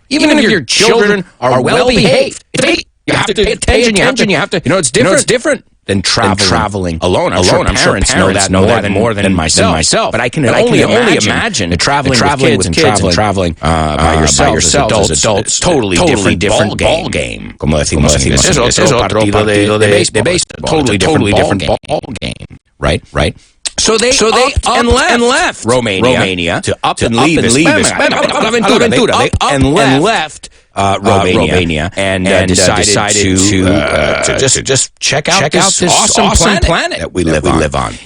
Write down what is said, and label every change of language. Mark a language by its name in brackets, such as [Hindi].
[English] Even if your children are well-behaved, you have to pay attention, you have to, it's different than traveling alone. I'm sure parents know that more than myself. But I can only imagine traveling with kids and traveling by yourselves as adults. Totally different ball game. [Spanish] Como decimos en inglés. Es otro partido de béisbol. [English] Totally different ball game. Right? So they upped and left Romania to up and leave Aventura. They up and left Romania and decided to just check out this awesome planet that we live on.